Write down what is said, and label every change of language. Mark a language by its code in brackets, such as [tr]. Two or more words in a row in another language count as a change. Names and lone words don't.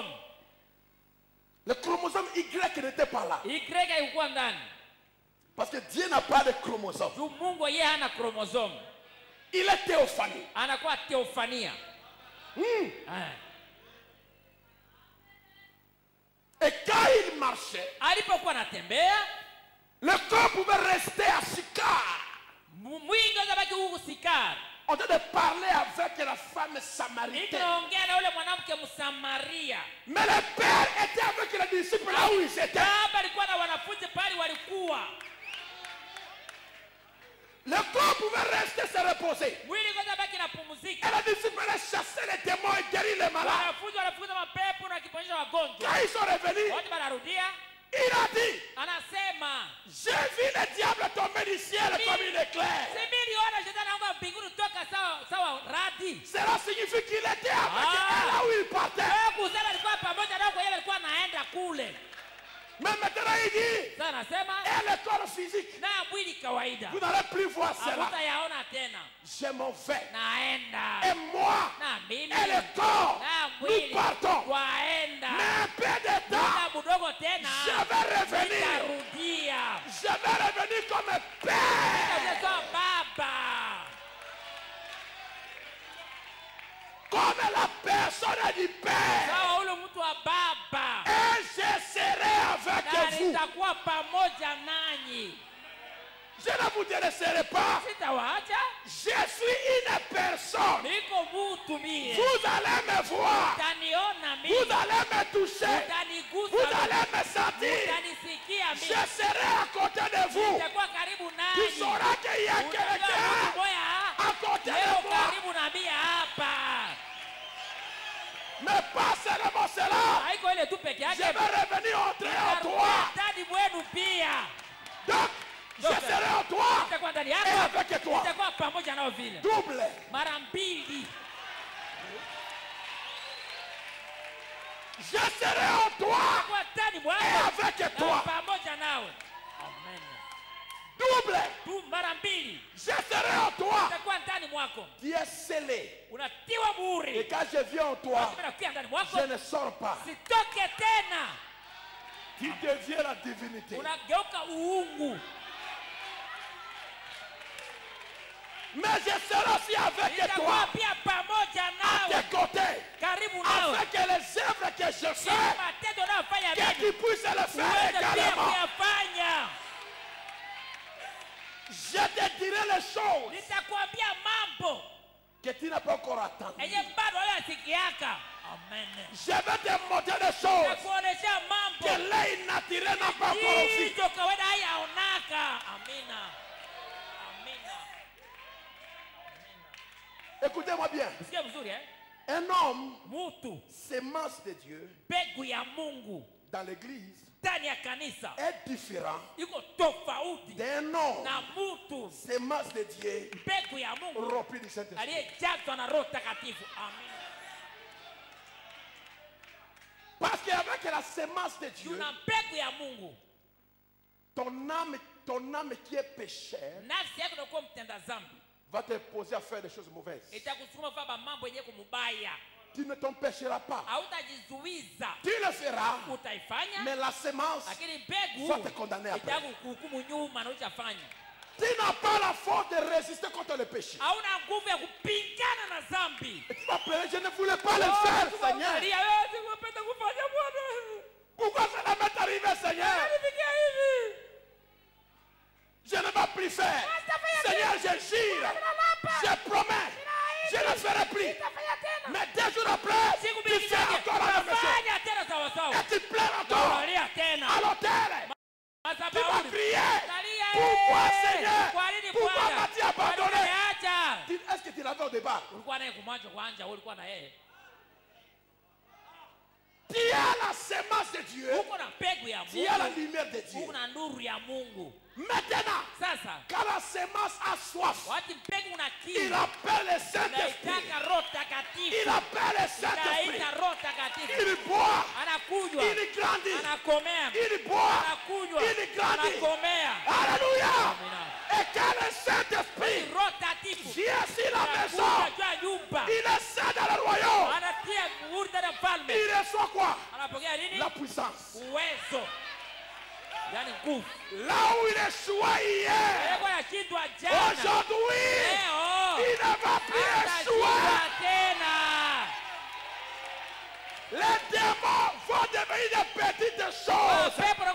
[fr] Le chromosome Y n'était pas là. Parce que Dieu n'a pas de chromosome. Il est théophanie. Et quand marchait, [sw] alipokuwa anatembea, [fr] le corps pouvait rester à Sychar. [sw] mwili ungebaki huko Sikar. [fr] On train de parler avec la femme samaritaine. [sw] Nikaongea na yule mwanamke Msamaria. [fr] Mais le père était avec les disciples là où ils étaient. [sw] Baba alikuwa na wanafunzi pale walikuwa. [fr] Le corps pouvait rester se reposer. [sw] Mwili ungebaki na pumzika. [fr] Et les disciples chassaient les démons et guérir les malades. [sw] Wanafunzi wanafukuza mapepo na kuponyesha wagonjwa. [fr] Quand ils sont revenus, [sw] Wote wanarudia. [fr] il a dit, [sw] Anasema, [fr] j'ai vu le diable tomber du ciel comme une éclair. [sw] Similiona shetani anaanguka mbinguni toka sawa radi. [fr] Cela signifie qu'il était avec elle là où il partait. [sw] Kusema alikuwa pamoja nao kwa yeye alikuwa anaenda kule. [fr] Mais maintenant il dit, [sw] Sasa anasema, [fr] et le corps physique, [sw] na mwili kawaida. [fr] vous n'allez plus voir cela. [sw] Hutayaona tena. [fr] Je m'en vais. [sw] Naenda. [fr] Et moi, [sw] Na mimi. [fr] et le corps, [sw] Na [fr] nous [sw] mwili. [fr] partons. [sw] Waenda. [fr] Mais un peu de temps, [sw] Muda mdogo tena. [fr] je vais revenir. [sw] Nitarudia. [fr] Je vais revenir comme un père. [sw] Nitakuwa baba. [fr] Comme la personne du père. [sw] Sawa ule mtu wa baba. [fr] Et je serai avec [sw] Na [fr] vous. [sw] nitakuwa pamoja nanyi. [fr] Je ne vous délaisserai pas. [sw] Sitawaacha. [fr] Je suis une personne. [sw] Niko mtu mie. [fr] Vous allez me voir. [sw] Utaniona mimi. [fr] Vous allez me toucher. [sw] Utanigusa. [fr] Vous allez me sentir. [sw] Utanisikia [fr] Je [sw] mimi. [fr] serai à côté de vous. [sw] Nitakuwa karibu [fr] Tu [sw] nanyi. [fr] sauras qu'il y a [sw] Utajua mtu [fr] quelqu'un [sw] moja [fr] à côté [sw] leo [fr] de moi. [sw] karibu na mimi hapa. [fr] Mais pas seulement cela. [sw] Haiko ile tu peke [fr] Je [sw] yake. [fr] vais revenir entrer en toi. [sw] Ndani mwenu pia. [fr] Donc, je serai en toi [sw] Nitakuwa ndani [fr] et [sw] yako. [fr] avec toi. [sw] Nitakuwa pamoja nao vile. [fr] Double. [sw] Mara mbili. [fr] Je serai en toi [sw] Nitakuwa ndani [fr] et [sw] mwako. [fr] avec [sw] Na [fr] toi. [sw] pamoja nawe. Amen. [fr] Double. [sw] Tu mara mbili. [fr] Je serai en toi. [sw] Nitakuwa ndani mwako. [fr] Tu es scellé. [sw] Unatiwa [fr] Et [sw] muhuri. [fr] quand je viens en toi, [sw] Mimi nakuja ndani mwako. [fr] je ne sors pas. [sw] Sitoke tena. [fr] Tu deviens la divinité. [sw] Unageuka uungu. [fr] Mais je serai aussi avec [sw] Nitakuwa [fr] toi, [sw] pia pamoja [fr] à [sw] nawe. [fr] tes côtés, [sw] Karibu nawe. [fr] afin que les œuvres que je [sw] Ili [fr] fais, [sw] matendo unayofanya [fr] que [sw] mimi [fr] tu puisses le faire [sw] uweze pia [fr] également. [sw] kuyafanya. [fr] Je te dirai les choses [sw] Nitakwambia mambo [fr] que tu n'as pas encore entendues. [sw] yenye bado hayasikiaka. [fr] Amen. Je vais te montrer des choses [sw] Nitakuonesha mambo [fr] que l'œil naturel n'a pas encore vu. [sw] hizo kawaida hayaonaka. Amina. Amina. [fr] Écoutez-moi bien. [sw] Sikia vizuri eh? [fr] Un homme, [sw] Mtu [fr] sémence de Dieu, [sw] mbegu ya Mungu [fr] dans l'église, [sw] ndani ya kanisa [fr] est différent [sw] iko tofauti [fr] d'un homme, [sw] na mtu [fr] sémence de Dieu, [sw] mbegu ya Mungu [fr] rempli du Saint-Esprit. [sw] aliyejazwa na Roho Takatifu. Amina. [fr] Parce qu'avec la sémence de Dieu, [sw] Tuna mbegu ya Mungu, [fr] ton âme qui est pécheur [sw] nafsi yako inakuwa mtenda dhambi, [fr] va te poser à faire des choses mauvaises. [sw] itakusukuma kufanya mambo yenye kumubaya. [fr] Tu ne t'empêcheras pas. [sw] Hautajizuiza, [fr] Tu le feras, [sw] utaifanya, [fr] mais la sémence [sw] lakini mbegu [fr] va te condamner après. [sw] itakuhukumu nyuma na utafanya. [fr] Tu n'as pas la force de résister contre le péché. [sw] Hauna nguvu ya kupingana na dhambi. [fr] Et tu vas pleurer, je ne voulais pas le faire, Seigneur. [sw] Unalia, wewe singependa kufanya Bwana. [fr] Pourquoi cela m'est arrivé, Seigneur? [sw] Nilifikia hivi. [fr] Je ne vais plus faire. Seigneur, je jure, je promets, je ne ferai plus. Mais 2 jours après, [sw] Siku [fr] tu [sw] mbili [fr] fais [sw] zaje, [fr] encore la même chose. [sw] utafanya tena sawa sawa. [fr] Et tu pleures encore [sw] Unalia tena. [fr] à l'autel. Tu vas [sw] Madhabahuni. [fr] crier. [sw] Unalia, [fr] Pourquoi, eh. Seigneur? [sw] Kwa nini [fr] Pourquoi [sw] Bwana? [fr] m'as-tu [sw] Kwa nini [fr] abandonné? [sw] uniacha? [fr] Est-ce que tu l'avais au départ? [sw] Ulikuwa naye kumwanzo kwanza, wewe ulikuwa na yeye. [fr] Tu as la sémence de Dieu. [sw] Uko na mbegu ya [fr] Tu as la [sw] Mungu. [fr] lumière de Dieu. [sw] Uko na nuru ya Mungu. [fr] Maintenant, [sw] Sasa, [fr] quand la sémence a soif, [sw] wakati mbegu una [fr] il [sw] kiu, [fr] appelle le Saint-Esprit. [sw] inaitaka Roho Takatifu. [fr] Il appelle le Saint-Esprit. [sw] Inaita Roho Takatifu. [fr] Il boit. [sw] Anakunywa. [fr] Il grandit. [sw] Anakomea. [fr] Il boit. [sw] Anakunywa. [fr] Il grandit. [sw] Anakomea. [fr] Alléluia. [sw] Amina. [fr] Et quand le Saint-Esprit [sw] Roho Takatifu. [fr] vient sur la maison, [sw] Anakuja juu ya nyumba. [fr] il est seul dans le royaume. [sw] Anatia muhuri ndani ya mfalme. [fr] Il reçoit quoi? [sw] Anapokea nini? [fr] La puissance. [sw] Uwezo. Yaani nguvu. [fr] Là où il échouait hier, [sw] Alikuwa anashindwa jana. [fr] aujourd'hui, [sw] Leo. [fr] il ne va plus échouer. [sw] Atashindwa tena. [fr] Les démons vont devenir des petites choses. [sw] Pepo